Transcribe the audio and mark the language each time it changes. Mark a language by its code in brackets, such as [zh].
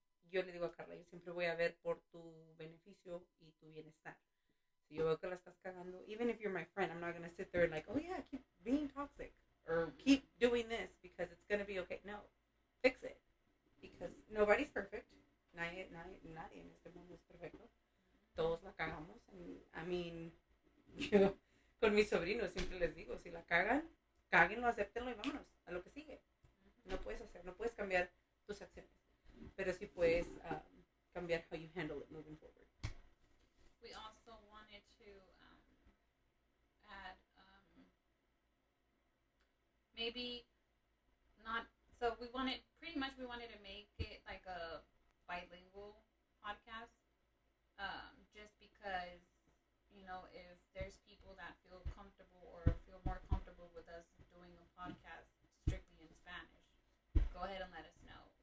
[es] Yo le digo a Carla, yo siempre voy a ver por tu beneficio y tu bienestar. Si yo veo que la estás cagando, [en] even if you're my friend, I'm not going to sit there and like, oh yeah, keep being toxic or keep doing this because it's going to be okay. No, fix it. Because nobody's perfect. [es] Nadie en este mundo es perfecto. Todos la cagamos. [en] And, I mean, [es] yo con mis sobrinos siempre les digo, si la cagan, cáguenlo, acéptenlo y vámonos a lo que sigue. No puedes cambiar tus acciones, pero sí puedes cambiar [en] how you handle it moving forward. We also wanted to add maybe not, so we wanted to make it like a bilingual podcast, just because if there's people that feel comfortable or feel more comfortable with us doing a podcast strictly in Spanish, go ahead and let us know.